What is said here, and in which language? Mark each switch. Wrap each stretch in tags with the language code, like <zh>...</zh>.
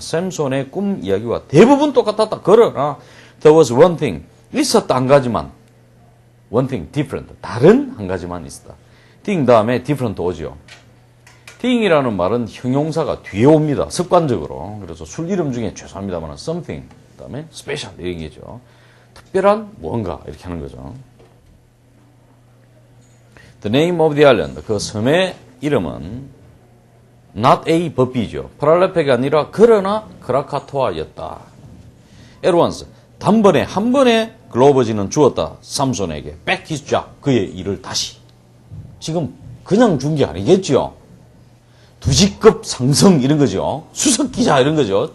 <ko>샘손의 꿈 이야기와 대부분 똑같았다. 그러나</ko> <en>there was one thing,</en> <ko>있었다 한 가지만,</ko> <en>one thing different,</en> <ko>다른 한 가지만 있었다. thing 다음에 different 오죠. thing이라는 말은 형용사가 뒤에 옵니다. 습관적으로. 그래서 술 이름 중에 죄송합니다만 something 다음에 special 이런 게죠. 특별한 무언가 이렇게 하는 거죠.</ko> <en>The name of the island,</en> <ko>그 섬의 이름은</ko> <en>not A but B죠.</en> <ko>프랄레페가 아니라 그러나 크라카토아였다.</ko> <en>At once,</en> <ko>단번에 한 번에 글로버지는 주었다. 삼손에게</ko> <en>back his job,</en> <ko>그의 일을 다시. 지금 그냥 준 게 아니겠죠. 두직급 상승 이런 거죠. 수석기자 이런 거죠.</ko>